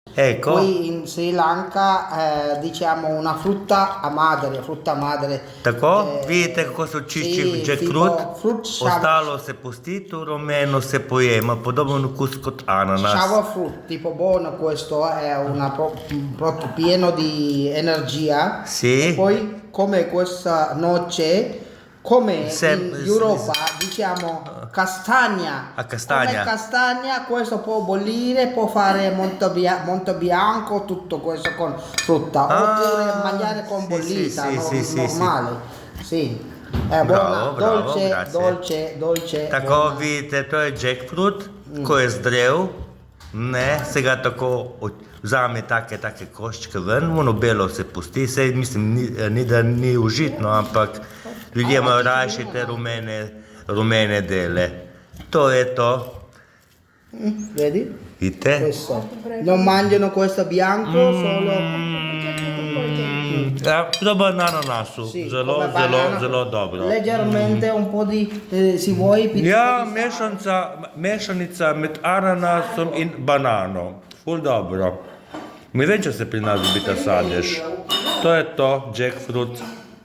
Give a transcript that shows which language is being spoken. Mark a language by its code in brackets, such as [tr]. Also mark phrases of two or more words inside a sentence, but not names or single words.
[it] Ecco, Qui in Sri Lanka diciamo una frutta madre. [sl] tako, vidite kako so čišči [it] Sì, jackfruit, tipo fruit [sl] ostalo se pusti, to rumeno se pojema, podoben okus kot ananas. [en] shower fruit, [it] tipo buono questo, è un prodotto pieno di energia. Sì. E poi come questa noce, come in Europa diciamo castagna. A castagna. Come castagna, questo può bollire, può fare molto bianco, tutto questo con frutta, oppure mangiare con sì, bollita, sì, normale. Sì, è Bravo, buona, bravo, dolce, grazie. dolce, [sl] Tako [it] buona. [sl] vidite, to je jackfruit, ko je zdrav, ne, se ga tako vzame take koščke ven, ono belo se pusti, sej mislim, ni da ni užitno, ampak ljudje imajo rajši te rumene dele. To je to, [it] Vedi? [sl] vidite? [it] Questo. Non mangiano questo bianco, solo [sl] Ja, proba na ananasu, [it] sì, [sl] zelo, [it] come [sl] zelo, [it] banana, [sl] zelo dobro. [it] leggermente un po' di, se vuoi, [sl] Ja, mešanica med ananasom in banano. Ful dobro. Ne vem, če se pri nas dobi ta sadež. To je to, jackfruit.